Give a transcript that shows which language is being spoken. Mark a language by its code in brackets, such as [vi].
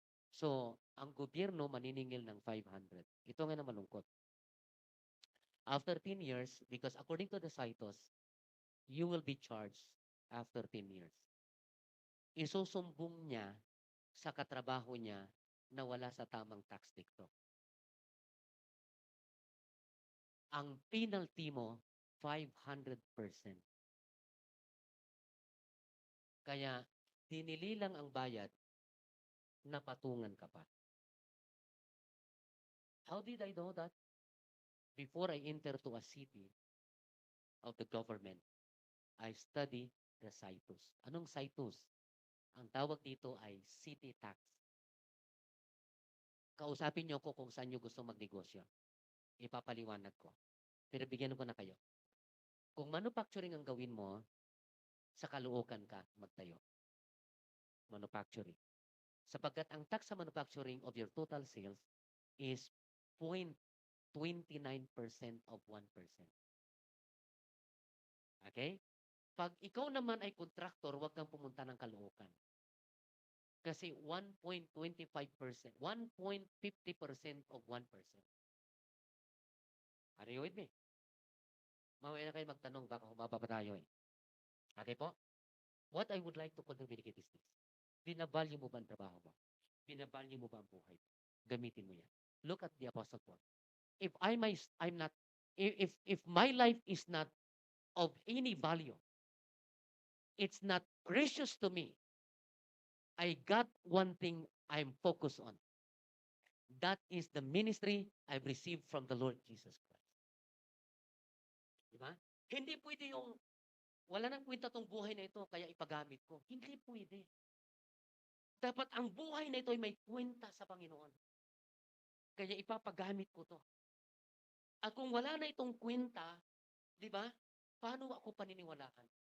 [tl] So, ang gobyerno maniningil ng 500. Ito nga na malungkot. [en] After 10 years, because according to the CITOS, you will be charged after 10 years. [tl] Isusumbong niya sa katrabaho niya na wala sa tamang tax dicto. Ang penalty mo, 500%. Kaya, dinili lang ang bayad, napatungan ka pa. [en] How did I know that? Before I enter to a city of the government, I study the CITOS. [tl] Anong CITOS? Ang tawag dito ay city tax. Kausapin niyo ko kung saan niyo gusto magnegosyo. Ipapaliwanag ko. Pero bigyan ko na kayo. Kung manufacturing ang gawin mo, sa Caloocan ka magtayo. [en] Manufacturing. [tl] Sapagkat ang tax sa manufacturing [en] of your total sales is 0.29% of 1%. [tl] Okay? Pag ikaw naman ay contractor, huwag kang pumunta ng Caloocan. Kasi 1.25%, 1.50% of 1%. [en] Are you with me? [tl] Mamaya na kayo magtanong, baka humaba pa tayo eh. Okay po? [en] What I would like to communicate is this. [tl] Binabalyo mo ba ang trabaho mo? Binabalyo mo ba ang buhay mo? Gamitin mo yan. [en] Look at the Apostle Paul. If I'm not, if my life is not of any value, it's not precious to me, I got one thing I'm focused on. That is the ministry I've received from the Lord Jesus Christ. [tl] Diba? Hindi pwede yung wala nang kwenta tong buhay na ito, kaya ipagamit ko. Hindi pwede. Dapat ang buhay na ito ay may kwenta sa Panginoon. Kaya ipapagamit ko to. At kung wala na itong kwenta, di ba, paano ako paniniwalaan?